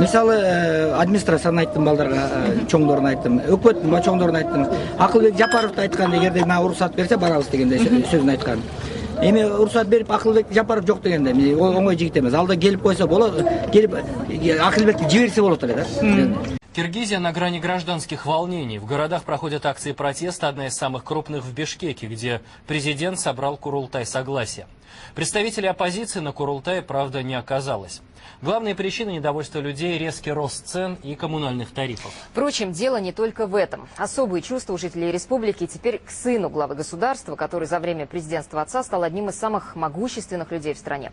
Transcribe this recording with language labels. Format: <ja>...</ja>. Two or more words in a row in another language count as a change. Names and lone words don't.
<ky>Мисалы, администрацияны айттым балдарга, чоңдоруна айттым, өкмөттүн чоңдоруна айттым. Акылбек Жапаровду айткан, эгерде мага уруксат берсе барабыз дегенде сөзүн айткан. Эми уруксат берип Акылбек Жапаров жок дегенде, ол оңой жигит эмес. Алда келип койсо болот, келип Акылбекти жиберсе болот эле да.</ky> <ru>Киргизия на грани гражданских волнений. В городах проходят акции протеста, одна из самых крупных в Бишкеке, где президент собрал курултай согласия. Представителей оппозиции на курултае, правда, не оказалось. Главные причины недовольства людей – резкий рост цен и коммунальных тарифов. Впрочем, дело не только в этом. Особые чувства у жителей республики теперь к сыну главы государства, который за время президентства отца стал одним из самых могущественных людей в стране.</ru>